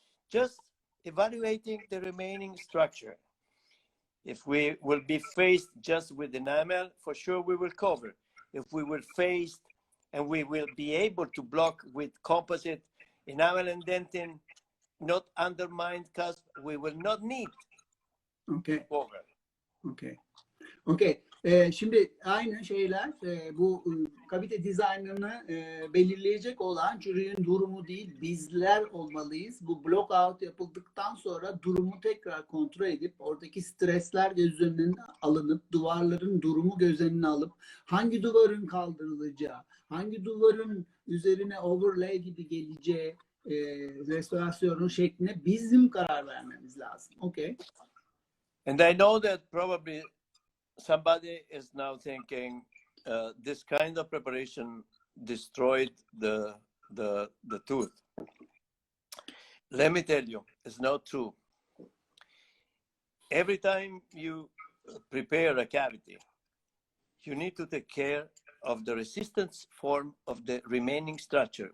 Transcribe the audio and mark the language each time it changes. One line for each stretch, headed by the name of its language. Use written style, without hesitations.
English: Just evaluating the remaining structure. If we will be faced just with enamel, for sure we will cover. If we will face and we will be able to block with composite enamel and dentin, not undermined cusp, we will not need cover. Okay. Okay.
Turkish: Şimdi aynı şeyler bu kavite dizaynını belirleyecek olan çürüğün durumu değil, bizler olmalıyız. Bu blockout yapıldıktan sonra durumu tekrar kontrol edip oradaki stresler göz önüne alınıp duvarların durumu göz önüne alıp hangi duvarın kaldırılacağı, hangi duvarın üzerine overlay gibi geleceği restorasyonun şekline bizim karar vermemiz lazım.
English: Okay. And I know that probably somebody is now thinking this kind of preparation destroyed the tooth. Let me tell you, it's not true. Every time you prepare a cavity, you need to take care of the resistance form of the remaining structure.